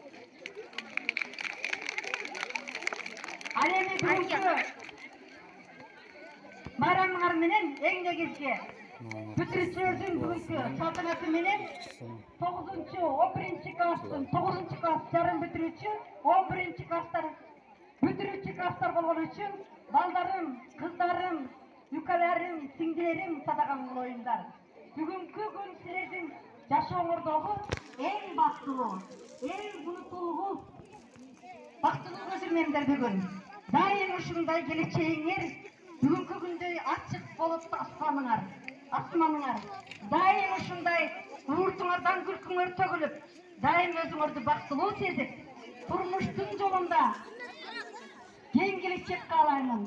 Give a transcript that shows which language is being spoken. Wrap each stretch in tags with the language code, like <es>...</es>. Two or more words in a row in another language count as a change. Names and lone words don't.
<uz>Alemi bugungi bayramlar bilan eng negizgi bitiruvchilarning bugungi saltanati bilan 9-11 klassdan 9-klass yarim bitiruvchi 11 klasslar bitiruvchi klasslar bo'lgani uchun baldarim, qizlarim, ukalarim, singlerim sadaqam qo'yinglar. Bugungi kun sizlarning yashash o'rtog'i eng baxtli, eng unutulmas</uz> <ky>бактылуу жүрмеңдер бүгүн. Дайым ушундай келечегиңер бүгүнкү күндөй ачык болуп асманыңар. Дайым ушундай ууртуңардан күлкүңөр төгүлүп, дайым өзүңөрдү бактылуу сезип, турмуштун жолунда кең келечек каалаймын.</ky>